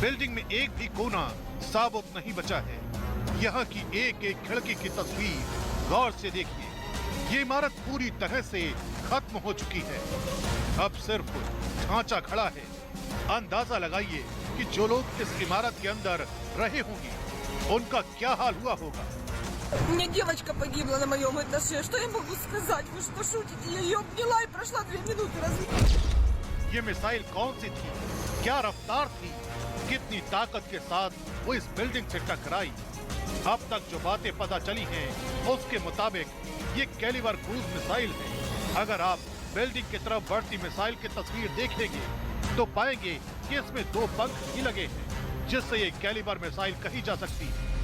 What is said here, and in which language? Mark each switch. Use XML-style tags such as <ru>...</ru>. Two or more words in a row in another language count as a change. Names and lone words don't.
<hi>बिल्डिंग में एक भी कोना साबुत नहीं बचा है। यहाँ की एक एक खिड़की की तस्वीर गौर से देखिए। ये इमारत पूरी तरह से खत्म हो चुकी है। अब सिर्फ ढांचा खड़ा है। अंदाजा लगाइए कि जो लोग इस इमारत के अंदर रहे होंगे उनका क्या हाल हुआ होगा।</hi> <ru>У меня девочка погибла на моем этаже. Что я могу сказать? Вы что, шутите? Я ее обняла и прошла 2 минуты.</ru> <hi>ये मिसाइल कौन सी थी? क्या रफ्तार थी? कितनी ताकत के साथ वो इस बिल्डिंग से टकराई? अब तक जो बातें पता चली हैं, उसके मुताबिक ये कैलिबर क्रूज मिसाइल है। अगर आप बिल्डिंग की तरफ बढ़ती मिसाइल की तस्वीर देखेंगे तो पाएंगे कि इसमें 2 पंख ही लगे हैं, जिससे ये कैलिबर मिसाइल कही जा सकती है।</hi>